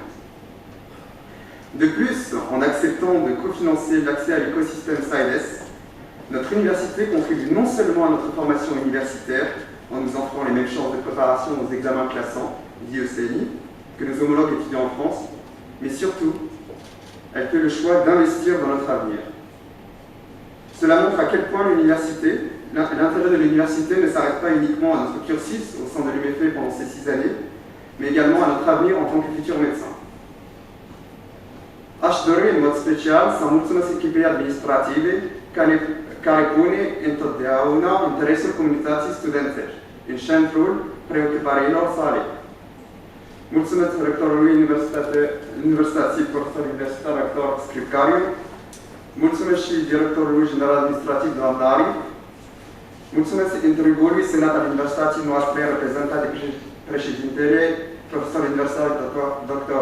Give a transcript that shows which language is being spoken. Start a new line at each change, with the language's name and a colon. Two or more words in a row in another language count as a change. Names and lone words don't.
French: De plus, en acceptant de cofinancer l'accès à l'écosystème SIDES, notre université contribue non seulement à notre formation universitaire, en nous offrant les mêmes chances de préparation aux examens classants, dits ECNI, que nos homologues étudiants en France, mais surtout, elle fait le choix d'investir dans notre avenir. Cela montre à quel point l'intérêt de l'université ne s'arrête pas uniquement à notre cursus au sein de l'UMF pendant ces 6 années, mais également à notre avenir en tant que futur médecin.
Romanian: Aș dori în mod special să mulțumesc echipei administrative care pune întotdeauna interesul comunității studențești în centrul preocupărilor sale. Mulțumesc rectorului Universității, profesor universitar rector Scripcariu, mulțumesc și directorului general administrativ doamna Ari, mulțumesc întregului senat al universității noastre reprezentat de președintele, profesor universitar dr.